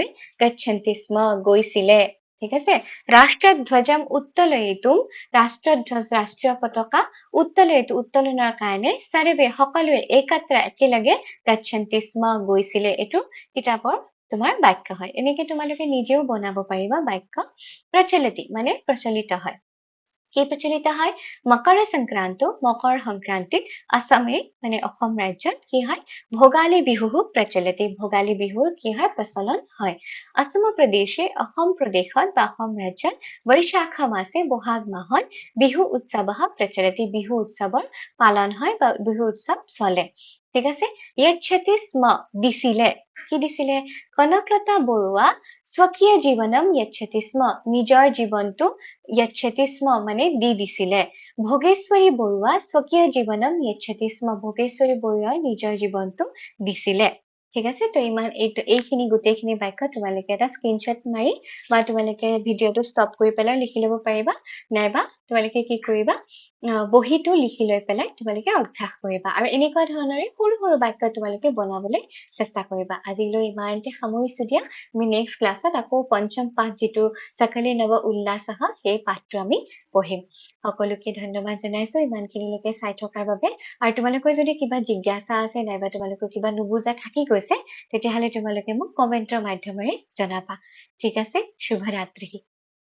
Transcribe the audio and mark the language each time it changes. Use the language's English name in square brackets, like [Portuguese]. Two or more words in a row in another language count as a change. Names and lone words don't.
[Sanskrit] गच्छन्ति स्म [Assamese] গৈছিলে ঠিক আছে [Sanskrit] राष्ट्रध्वजम् उत्तोलयितुम् [Assamese] ৰাষ্ট্ৰধ্বজ ৰাষ্ট্ৰীয় পতাকা উত্তোলনৰ কাৰণে চাৰিবে সকলোৱে একেলগে [Sanskrit] गच्छन्ति स्म [Assamese] গৈছিলে এইটো কিতাপৰ তোমাৰ বাক্য হয় এনেকে তোমালোকে নিজেও বনাব পাৰিবা বাক্য প্ৰচলিত মানে প্ৰচলিত হয় কি প্ৰচলিত হয় মকৰ সংক্ৰান্তিত আসামে মানে অসম ৰাজ্যত কি হয় ভোগালী বিহু প্ৰচলিত ভোগালী বিহুৰ কি হয় প্ৰচলন হয় অসম প্ৰদেশে অসম প্ৰদেশত বা অসম ৰাজ্যত বৈশাখ মাসে বহাগ মাহত বিহু উৎসৱ প্ৰচলিত বিহু উৎসৱৰ পালন হয় বা বিহু উৎসৱ চলে ঠিক আছে [Sanskrit] यच्छति स्म [Assamese] দিছিলে কি দিছিলে কনকলতা বৰুৱা [Sanskrit] स्वकीयम् जीवनम् यच्छति स्म [Assamese] নিজৰ জীৱনটো [Sanskrit] यच्छति स्म [Assamese] মানে দি দিছিলে ভোগেশ্বৰী বৰুৱা [Sanskrit] स्वकीयम् जीवनम् यच्छति स्म [Assamese] ভোগেশ্বৰী বৰুৱাই নিজৰ জীৱনটো দিছিলে ঠিক আছে তো ইমান এইখিনি গোটেইখিনি বাক্য তোমালোকে এটা স্ক্ৰীনশ্বট মাৰি বা তোমালোকে ভিডিঅটো ষ্টপ কৰি পেলাই লিখি ল'ব পাৰিবা নাইবা তোমালোকে কি কৰিবা বহিটো লিখি লৈ পেলাই তোমালোকে অভ্যাস কৰিবা আৰু এনেকুৱা ধৰণৰে সৰু সৰু বাক্য তোমালোকে বনাবলৈ চেষ্টা কৰিবা আজিলৈ ইমানতে সামৰিছো দিয়া আমি নেক্সট ক্লাছত আকৌ পঞ্চম পাঠ যিটো সকলে নৱ উল্লাসহ সেই পাঠটো আমি পঢ়িম সকলোকে ধন্যবাদ জনাইছো ইমানখিনিলৈকে চাই থকাৰ বাবে আৰু তোমালোকৰ যদি কিবা জিজ্ঞাসা আছে নাইবা তোমালোকৰ কিবা নুবুজা থাকি গৈছে তেতিয়াহ'লে তোমালোকে মোক কমেন্টৰ মাধ্যমেৰে জনাবা ঠিক আছে শুভ ৰাত্ৰি